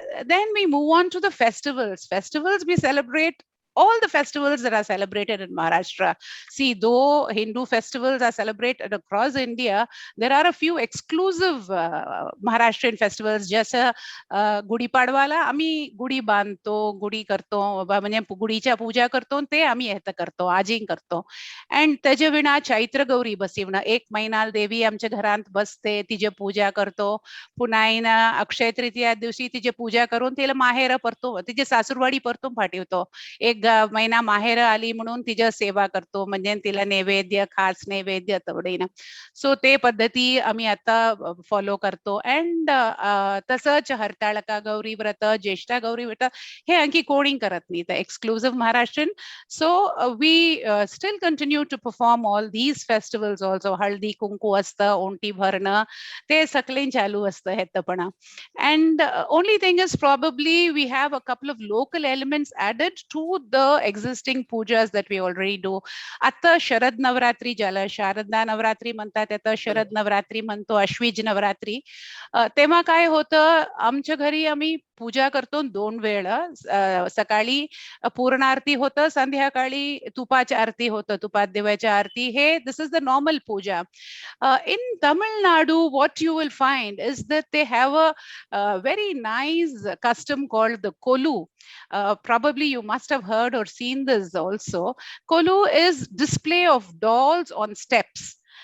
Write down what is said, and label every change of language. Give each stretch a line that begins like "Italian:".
English: Then we move on to the festivals. Festivals we celebrate all the festivals that are celebrated in Maharashtra. See, though Hindu festivals are celebrated across India, there are a few exclusive Maharashtrian festivals.
Marathi: Just Gudi Padwala, आम्ही गुढी बांधतो, गुढी करतो, म्हणजे गुढीच्या पूजा करतो, ते आम्ही येतं करतो, आजिंग करतो. अँड त्याच्या विना चैत्र गौरी बसवणं, 1 महिना देवी आमच्या घरात बसते, तिची पूजा करतो. पुन्हा अक्षय तृतीया दिवशी तिची पूजा करून तिला माहेर परतो, तिची सासूरवाडी परतून पाठवतो. 1 महिना माहेर आली म्हणून तिच्या सेवा करतो, म्हणजे तिला नैवेद्य, खास नैवेद्य तवडीनं. सो ते पद्धती आम्ही आता फॉलो करतो. अँड तसंच हरताळका गौरी व्रत, ज्येष्ठा गौरी व्रत हे आणखी कोणी करत नाही, तर exclusive Maharashtrian.
English: So we still continue to perform all these festivals also.
Marathi: Haldi Kunku असतं, ओंटी भरणं, ते सगळं चालू असतं हेतपणा.
English: And only thing is probably we have a couple of local elements added to the existing pujas that we already do.
Marathi: आता शरद नवरात्री ज्याला शारदा नवरात्री म्हणतात, आता शरद नवरात्री म्हणतो, अश्विज नवरात्री. तेव्हा काय होतं, आमच्या घरी आम्ही पूजा करतो 2 वेळा. सकाळी पूर्ण आरती होतं, संध्याकाळी तुपाची आरती होतं, तुपात देवाच्या आरती.
English: हे this is the normal puja. In Tamil Nadu, what you will find is that they have a very nice custom called the kolu. Probably you must have heard or seen this also. Kolu is display of dolls on steps.